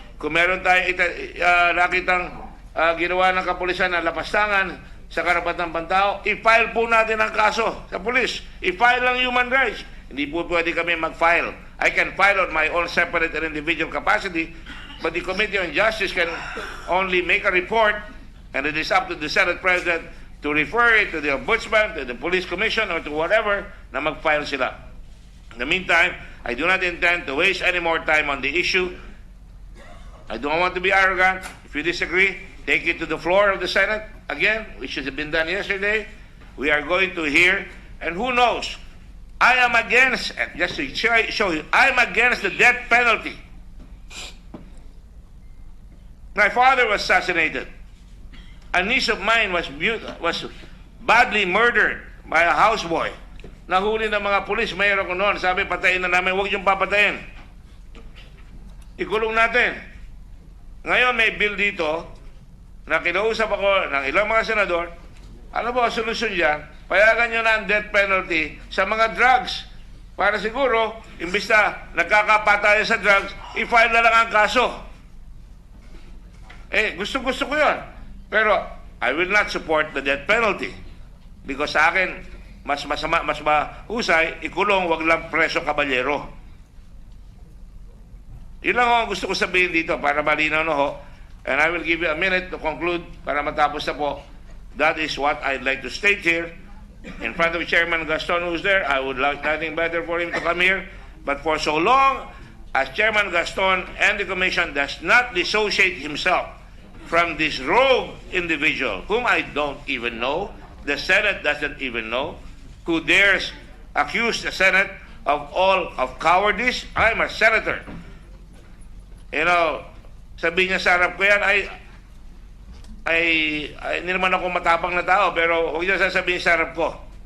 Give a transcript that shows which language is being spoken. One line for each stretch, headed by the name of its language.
Filipino: Kung meron tayong nakitang ginawa ng kapulisan na lapastangan sa karapatan ng pantao, i-file po natin ang kaso sa pulis. I-file lang human rights. Hindi po pwede kami mag-file.
English: I can file on my own separate and individual capacity, but the Committee on Justice can only make a report, and it is up to the Senate President to refer it to the Ombudsman, to the Police Commission, or to whatever
Filipino: na mag-file sila.
English: In the meantime, I do not intend to waste any more time on the issue. I don't want to be arrogant. If you disagree, take it to the floor of the Senate again, which should have been done yesterday. We are going to hear, and who knows, I am against, just to show you, I am against the death penalty. My father was assassinated. A niece of mine was badly murdered by a houseboy.
Filipino: Nahuli ng mga pulis, mayroon ko noon, sabi patayin na namin, huwag yung papatayin. Ikulong natin. Ngayon may bill dito na kinausap ako ng ilang mga senador. Ano ba ang solusyon dyan? Payagan nyo na ang death penalty sa mga drugs. Para siguro, imbis na nagkakapatayan sa drugs, i-file na lang ang kaso. Gusto-gusto ko yun. Pero,
English: I will not support the death penalty.
Filipino: Because sa akin, mas masama, mas mahusay, ikulong, wag lang preso kabalyero. Yun lang ang gusto ko sabihin dito para malinaw na ho.
English: And I will give you a minute to conclude
Filipino: para matapos na po.
English: That is what I'd like to state here. In front of Chairman Gaston who's there, I would like nothing better for him to come here. But for so long as Chairman Gaston and the Commission does not dissociate himself from this rogue individual, whom I don't even know, the Senate doesn't even know, who dares accuse the Senate of all of cowardice. I'm a senator. You know,
Filipino: sabihin niya sa harap ko yan, hindi naman ako matapang na tao, pero huwag niya sasabihin sa harap ko.